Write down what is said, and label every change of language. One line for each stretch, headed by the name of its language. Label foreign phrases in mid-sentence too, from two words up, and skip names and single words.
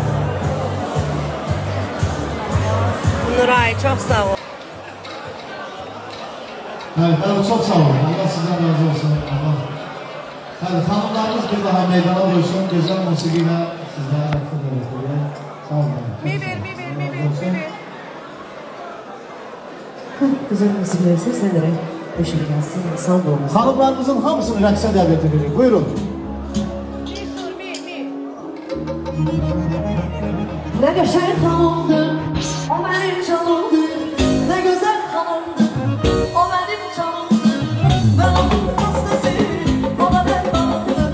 Azerbaijani: Nuray, çox sağ ol.
Turkish: Evet, çok sağ olun. Allah sizden razı olsun. Hadi hanımlarınız bir daha meydana vursun. Güzel musikiyle sizlere ayakta görüşürüz. Sağ olun. Bir. Güzel müzikler seslenerek hoşuna gelsin. Sağ olun.
Azerbaijani: Hanımlarımızın hamısını rəqsə dəvət edirik. Buyurun.
Turkish: Ne geçer hanımdı, o benim canımdı. Ne güzel hanımdı, o benim canımdı. Ben onun hastası, o da ben banımdı.